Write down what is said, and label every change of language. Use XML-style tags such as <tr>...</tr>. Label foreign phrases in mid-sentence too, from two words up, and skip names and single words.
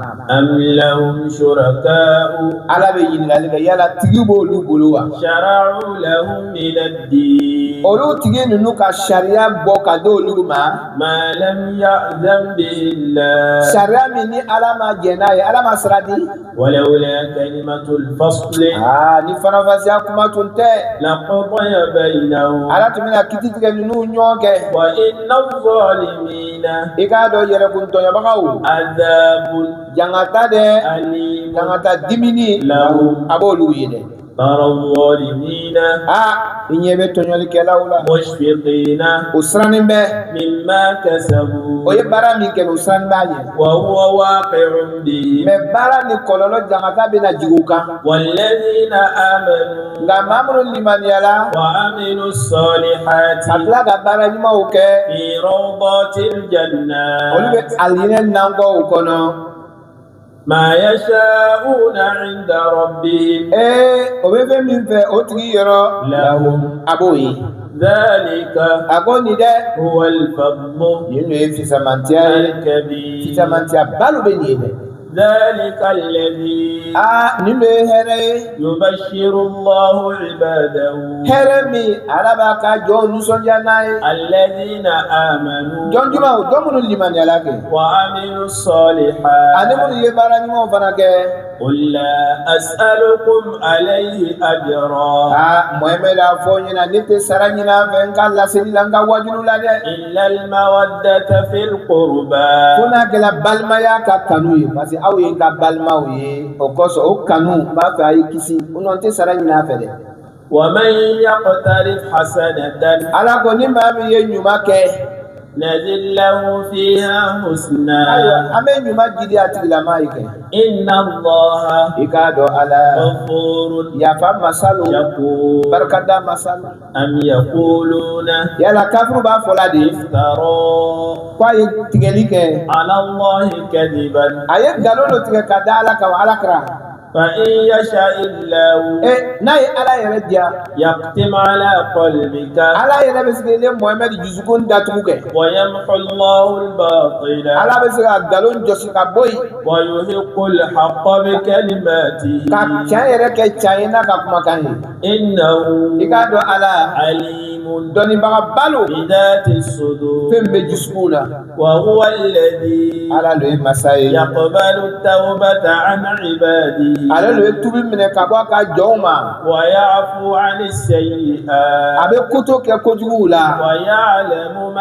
<ar>أم لهم شركاء</ar> <bm>ala be nyini la yala tigibo lu buluwa</bm> <ar>شرعوا لهم من الدين</ar> <bm>olu tigi nunu ka sharia bɔ ka do olu ma</bm> <ar>ما لم يأذن به الله</ar> <bm>sharia min ni ala ma jɛn n'a ye ala ma sira di</bm> <ar>ولولا كلمة الفصل</ar> <bm>ni fanafasiya kuma tun tɛ</bm> <ar>لقضي بينهم</ar> <bm>ala tun bɛna kiti tigɛ nunu ɲɔgɔn kɛ</bm> <ar>وإن الظالمين</ar> <bm>i k'a dɔn yɛrɛkun tɔɲɔbagaw</bm> <ar>عذاب</ar> <bm>jangata dɛ</bm> <ar>أليم</ar> <bm>jangata dimini</bm> <ar>لهم</ar> <bm>a b'olu ye dɛ</bm> <ar>ترى الظالمين</ar> <bm>i ɲɛ bɛ tɔɲɔlikɛlaw la</bm> <ar>مشفقين</ar> <bm>o siranin bɛ</bm> <ar>مما كسبوا</ar> <bm>o ye baara min kɛ o siranin b'a ɲɛ</bm> <ar>وهو واقع بهم</ar> <bm>mɛ baara ni kɔlɔlɔ jangata bɛna jigin u kan</bm> <ar>والذين آمنوا</ar> <bm>nka maa minnu limaniyala</bm> <ar>وعملوا الصالحات</ar> <bm>ka tila ka baara ɲumanw kɛ</bm> <ar>في روضات</ar> <bm>olu</bm> <ar>الجنات</ar> <bm>bɛ alijinɛ nankɔw kɔnɔ</bm> <ar>ما يشاءون عند ربهم</ar> <bm>o bɛ fɛn min fɛ o tigi yɔrɔ</bm> <ar>لهم</ar> <bm>a b'o ye</bm> <ar>ذلك</ar> <bm>a ko nin dɛ</bm> <ar>هو الفضل</ar> <bm>nin ye fisamantiya ye</bm> <ar>الكبير</ar> <bm>fisamantiya balo bɛ nin ye dɛ</bm> <ar>ذلك الذي</ar> <bm>nin de ye hɛrɛ ye</bm> <ar>يبشر الله عباده</ar> <bm>hɛrɛ min ala b'a ka jɔn nisɔndiya n'a ye</bm> <ar>الذين آمنوا</ar> <bm>jɔn jumɛn o jɔn minnu limaniyala kɛ</bm> <ar>وعملوا الصالحات</ar> <bm>ani minnu ye baara ɲumanw fana kɛ</bm> <ar>قل لا أسألكم عليه أجرا</ar> <bm>Mohamed a fɔ ɲɛna ne tɛ sara ɲini a fɛ n ka laseli la n ka wajulu la dɛ</bm> <ar>إلا المودة في القربى</ar> <bm>fo n'a kɛla balimaya ka kanu ye</bm> <fr>parce que</fr> <bm>aw ye n ka balimaw ye o kosɔn o kanu n b'a fɛ a ye kisi o nɔ n tɛ sara ɲini a fɛ dɛ</bm> <ar>ومن يقترف حسنة</ar> <bm>ala ko ni maa min ye ɲuman kɛ</bm> <ar>نزد له فيها حسنا</ar> <bm>ayiwa an bɛ ɲuman jidi a tigilama ye kɛ</bm> <ar>إن الله</ar> <bm>i k'a dɔn ala</bm> <ar>غفور</ar> <bm>yafa masalu</bm> <ar>شكور</ar> <bm>barikada masalu</bm> <ar>أم يقولون</ar> <bm>yala kafuru b'a fɔ la de</bm> <ar>افترى</ar> <bm>ko a ye tigɛli kɛ</bm> <ar>على الله كذبا</ar> <bm>a ye nkalon dɔ tigɛ ka da ala kan ala kɛra</bm> <ar>فإن يشاء الله</ar> <bm>n'a ye ala yɛrɛ diya</bm> <ar>يختم على قلبك</ar> <bm>ala yɛrɛ bɛ se ka ne Mohamed dusukun datugu kɛ</bm> <ar>ويمحو الله الباطل</ar> <bm>ala bɛ se ka nkalon jɔsi ka bɔ yen</bm> <ar>ويحق الحق بكلماته</ar> <bm>ka tiɲɛ yɛrɛ kɛ tiɲɛ ye n'a ka kumakan ye</bm> <ar>إنه</ar> <bm>i k'a dɔn ala</bm> <ar>عليم</ar> <bm>dɔnnibaga balo</bm> <ar>بذات الصدور</ar> <bm>fɛn bɛ dusukun na</bm> <ar>وهو الذي</ar> <bm>ala lo ye masa ye</bm> <ar>يقبل التوبة عن عباده</ar> <bm>ale lo ye tubi minɛ ka bɔ a ka jɔnw ma</bm> <ar>ويعفو عن السيئات</ar> <bm>a bɛ koto kɛ kojuguw la</bm> <ar>ويعلم ما تفعلون</ar>